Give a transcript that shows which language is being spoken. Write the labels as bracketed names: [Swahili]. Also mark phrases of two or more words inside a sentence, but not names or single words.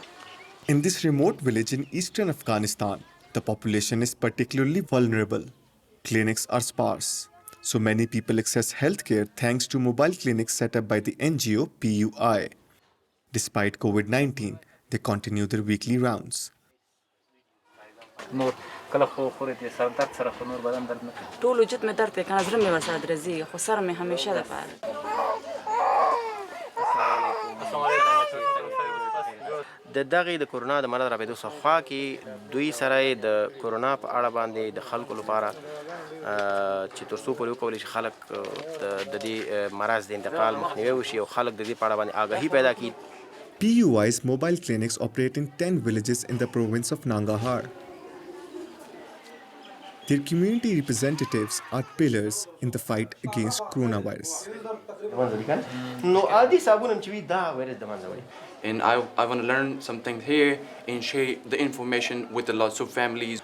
[English] In this remote village in eastern Afghanistan, the population is particularly vulnerable. Clinics are sparse, so many people access healthcare thanks to mobile clinics set up by the NGO PUI. Despite Covid-19, they continue their weekly rounds. [Pashto] د دغه د کورونا د مرض رابطو څخه کې دوی سره د کورونا په اړه باندې د خلکو لپاره چې تر څو پورې وکولای شي خلک د دې مرض د انتقال مخنیوي وشي او خلک د دې په اړه باندې آگاهي پیدا کړي. [English] PUI's mobile clinics operate in 10 villages in the province of Nangarhar. Their community representatives are pillars in the fight against coronavirus. And I want to learn something here and share the information with the lots of families.